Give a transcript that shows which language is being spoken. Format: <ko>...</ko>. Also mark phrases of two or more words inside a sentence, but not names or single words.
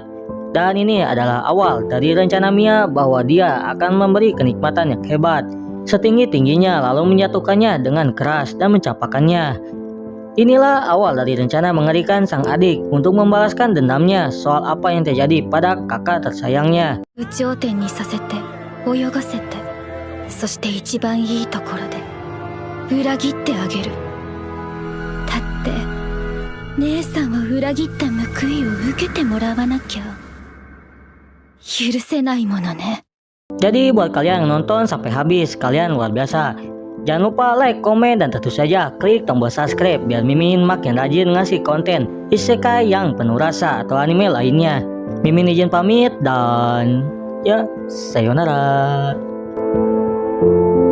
<id>Dan ini adalah awal dari rencana Mia bahwa dia akan memberi kenikmatan yang hebat, setinggi-tingginya lalu menjatuhkannya dengan keras dan mencapakannya. Inilah awal dari rencana mengerikan sang adik untuk membalaskan dendamnya soal apa yang terjadi pada kakak tersayangnya.</id> <ja>有頂天にさせて泳がせて、そして一番いいところで裏切ってあげる。だって姉さんを裏切った報いを受けてもらわなきゃ許せないものね。</ja> <id>Jadi buat kalian yang nonton sampai habis, kalian luar biasa. Jangan lupa like, komen, dan tentu saja klik tombol subscribe biar Mimin makin rajin ngasih konten isekai yang penuh rasa atau anime lainnya. Mimin izin pamit dan ya sayonara.</id>